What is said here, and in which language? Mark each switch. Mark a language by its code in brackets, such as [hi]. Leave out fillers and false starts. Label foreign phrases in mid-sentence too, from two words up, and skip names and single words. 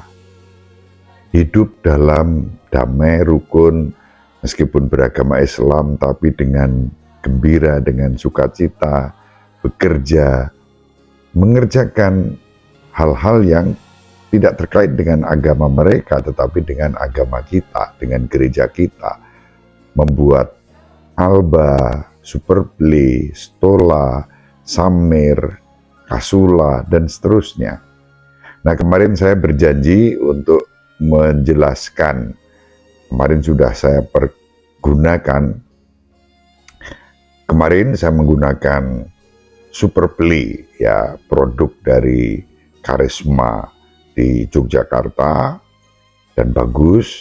[id] Hidup dalam damai, rukun, meskipun beragama Islam, tapi dengan gembira, dengan sukacita, bekerja, mengerjakan hal-hal yang tidak terkait dengan agama mereka, tetapi dengan agama kita, dengan gereja kita. Membuat alba, superbli, stola, samir, kasula, dan seterusnya. Nah, kemarin saya berjanji untuk menjelaskan, kemarin sudah saya pergunakan, kemarin saya menggunakan superbli, ya, produk dari Karisma di Yogyakarta, dan bagus.